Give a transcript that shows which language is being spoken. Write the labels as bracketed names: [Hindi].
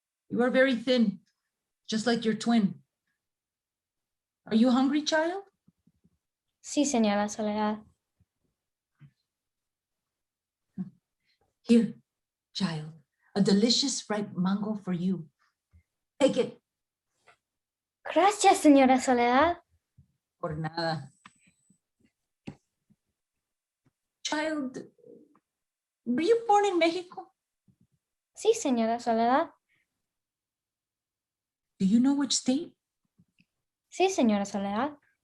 [English] You are very thin, just like your twin. Are you hungry, child? [Spanish] Sí, Senora Soledad. [English] Here, child, a delicious ripe mango for you. Take it. [Spanish] Gracias, Senora Soledad. Por nada. [English] Child, were you born in Mexico? [Spanish] Sí, Senora Soledad. [English] Do you know which state? [Spanish] Sí, Senora Soledad.